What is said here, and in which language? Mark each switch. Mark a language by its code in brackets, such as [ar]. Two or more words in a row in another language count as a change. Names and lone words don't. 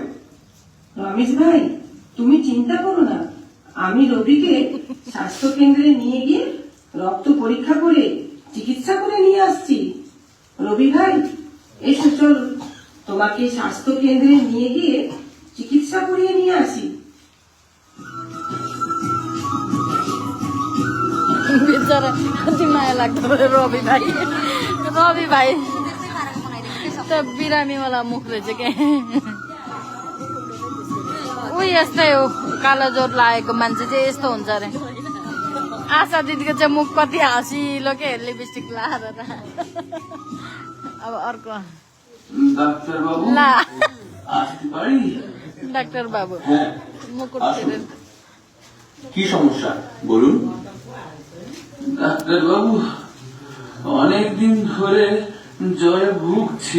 [bn] রমেশ ভাই, তুমি চিন্তা করো না, আমি রবিকে স্বাস্থ্য কেন্দ্রে নিয়ে গিয়ে রক্ত পরীক্ষা করে চিকিৎসা করে নিয়ে আসছি। রবি ভাই এসো, চল তোমাকে স্বাস্থ্য কেন্দ্রে নিয়ে গিয়ে চিকিৎসা করিয়ে নিয়ে আসি। [ne] बिचरा कति माया लाग्दो भयो रवि भाइ। रवि भाइ त बिरामीवाला मुख रहेछ के। ऊ यस्तै हो, कालो ज्वरो लागेको मान्छे चाहिँ यस्तो हुन्छ अरे। आशा दिदीको चाहिँ मुख कति हाँसिलो के, लिपस्टिक लाएर त। अब अर्को [bn] ডাক্তার বাবু ला আসতে পারি? ডাক্তার বাবু হ্যাঁ মুকুট আসুন। ছিলেন। কি সমস্যা বলুন? ডাক্তার বাবু অনেকদিন ধরে জ্বরে ভুগছি।